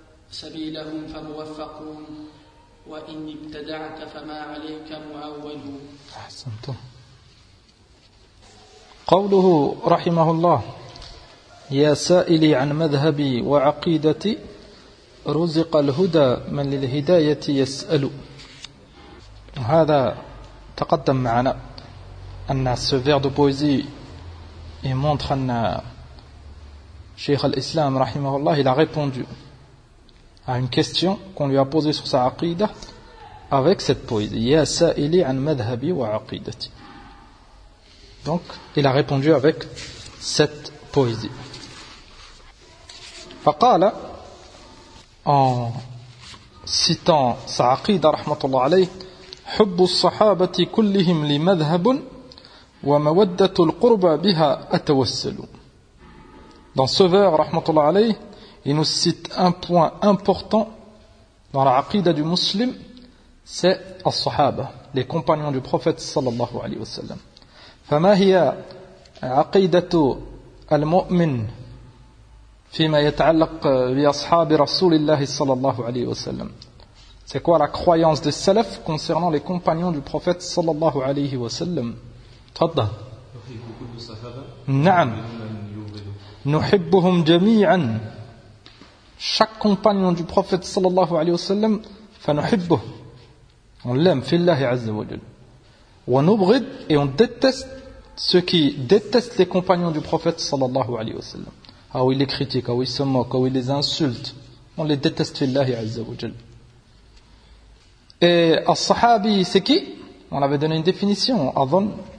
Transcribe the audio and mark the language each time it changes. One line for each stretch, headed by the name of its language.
Arabic: سبيلهم فموفقون وإن ابتدعت فما عليك معول أحسنتم قوله رحمه الله يا سائلي عن مذهبي وعقيدتي رزق الهدى من للهداية يسأل
French: هذا تقدم معنا أن ce vers de poésie il montre أن شيخ الإسلام رحمه الله il a répondu à une question qu'on lui a posée sur sa aqida avec cette poésie
Arabic: يا سائلي عن مذهبي وعقيدتي
French: donc il a répondu avec cette poésie.
Arabic: فقال
French: en citant sa aqida
Arabic: rahmatullah alayh حب الصحابة كلهم لمذهب ومودة القربى بها أتوسل.
French: Dans ce vers rahmatullah alayh il nous cite un point important dans la aqida du muslim, c'est as-sahaba, les compagnons du prophète sallallahu alayhi wa sallam.
Arabic: فما هي عقيدة المؤمن فيما يتعلق بأصحاب رسول الله صلى الله عليه وسلم.
French: C'est quoi la croyance des salaf concernant les compagnons du prophète صلى الله عليه وسلم؟ تفضل.
Arabic: نعم. نحبهم جميعا.
French: Chaque compagnon du prophète
Arabic: صلى الله عليه وسلم فنحبه.
French: On l'aime
Arabic: في الله عز وجل.
French: ونبغض et on déteste ceux qui détestent les compagnons du prophète صلى الله عليه وسلم. ou il les critique, ou il se moque, ou il les insulte. On les déteste, fillahi azza wa jal. Et as-sahabi, c'est qui? On avait donné une définition, avant.